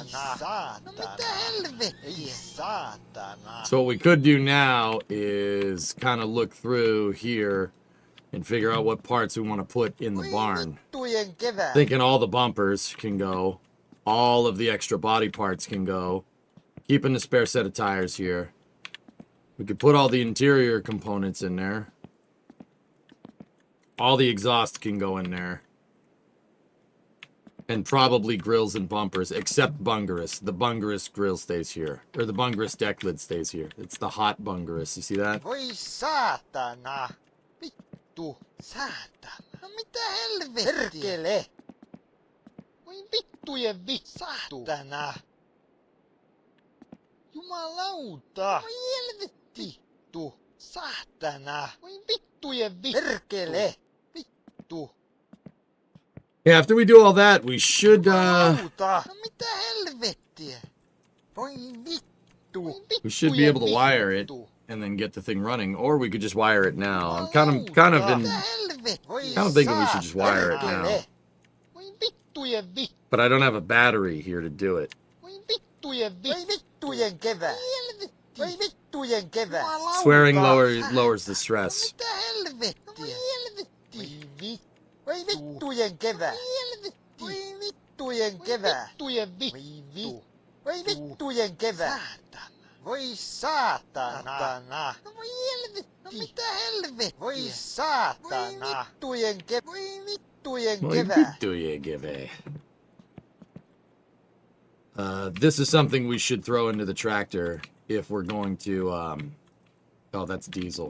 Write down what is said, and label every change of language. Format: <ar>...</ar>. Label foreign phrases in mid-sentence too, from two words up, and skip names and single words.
<fi>No mitä helvettiä? Saatana.</fi> <en>So what we could do now is kind of look through here and figure out what parts we want to put in the barn. Thinking all the bumpers can go. All of the extra body parts can go. Keeping the spare set of tires here. We could put all the interior components in there. All the exhaust can go in there. And probably grills and bumpers, except Bungarus. The Bungarus grill stays here. Or the Bungarus deck lid stays here. It's the hot Bungarus. You see that?</en> <fi>Voi saatana. Vittu. Saatana. No mitä helvettiä? Perkele. Voi vittujen saatana. Jumalauta. Voi helvetti. Vittu. Saatana. Voi vittujen perkele. Vittu.</fi> <en>Yeah, after we do all that, we should, we should be able to wire it and then get the thing running, or we could just wire it now. I'm kind of thinking we should just wire it now. But I don't have a battery here to do it. Swearing lowers the stress.</en> <fi>Voi vittujen kevää. Voi vittujen kevää. Voi vittujen kevää. Voi saatana. No voi helvetti. No mitä helvetti. Voi saatana. Voi vittujen kevää.</fi> <en>This is something we should throw into the tractor if we're going to, oh, that's diesel.</en>